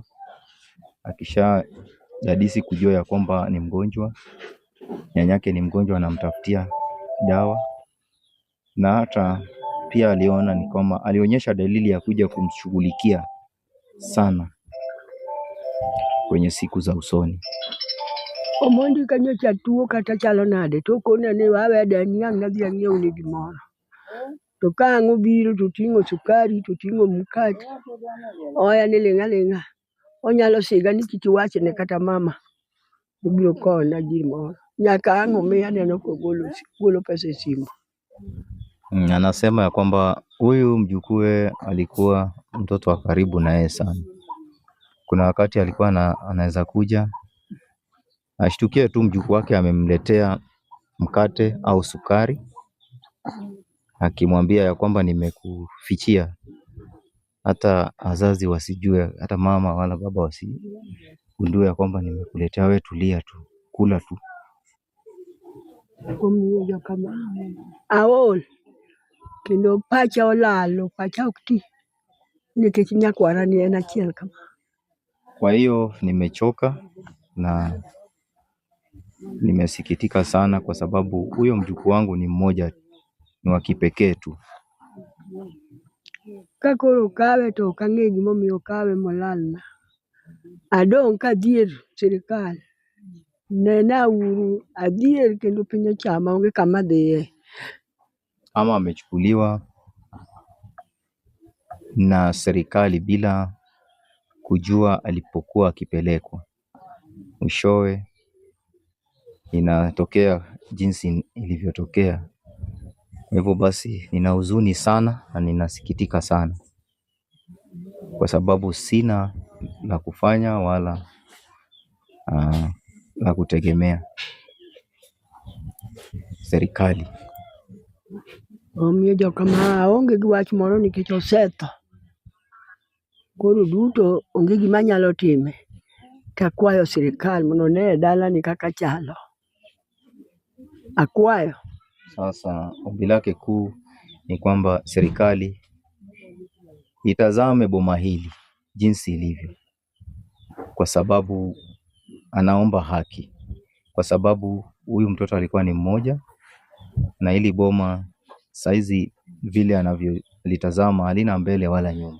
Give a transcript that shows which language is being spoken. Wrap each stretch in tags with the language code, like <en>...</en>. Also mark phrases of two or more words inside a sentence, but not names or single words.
<sw>Akisha dadisi kujua ya kwamba ni mgonjwa, nyanyake ni mgonjwa, anamtafutia dawa. Na hata pia aliona ni kama alionyesha dalili ya kuja kumshughulikia sana kwenye siku za usoni.</sw> <luo>Omondi kanyocha tuo kata chalo nade to kona ni wawe dani ang' nadhi ang'iew ni gimoro. To ka ang' obiro to ting'o sukari, to ting'o mkate. Oya ni ling'a ling'a. Onyalo siga ni kik iwachne kata mama. Obiro konya gimoro. Nyaka ang' omiya neno kogolo pesa e simu.</luo> <sw>Anasema ya kwamba huyu mjukuu alikuwa mtoto wa karibu na yeye sana. Kuna wakati alikuwa anaweza kuja ashtukie tu mjukuu wake amemletea mkate au sukari, akimwambia ya kwamba nimekufichia, hata wazazi wasijue, hata mama wala baba wasigundue ya kwamba nimekuletea, wewe tulia tu, kula tu.</sw> <luo>Omiyo kama aol kendo pacha olalo, pacha ok ti nikech nyakwara ni en achiel kama.</luo> <sw>Kwa hiyo nimechoka na nimesikitika sana, kwa sababu huyo mjukuu wangu ni mmoja, ni wa kipekee tu.</sw> <luo>Kakoro kawe to kang'e gimomiyo kawe molalna. Adong' kadhier sirikal. Nena uru adhier kendo piny ochama onge kama dhiye.</luo> <sw>Ama amechukuliwa na serikali bila kujua alipokuwa akipelekwa. Mwishowe inatokea jinsi ilivyotokea. Hivyo basi nina huzuni sana na ninasikitika sana, kwa sababu sina la kufanya wala la kutegemea serikali.</sw> <luo>Omiyo jokama onge gi wach moro nikech osetho. Koro duto onge gima nyalo time. Takwayo sirikal mondo ne dalani kaka chalo. Akwayo.</luo> <sw>Sasa ombi lake kuu ni kwamba serikali itazame boma hili jinsi ilivyo, kwa sababu anaomba haki, kwa sababu huyu mtoto alikuwa ni mmoja na hili boma saizi vile anavyolitazama halina mbele wala nyuma.</sw>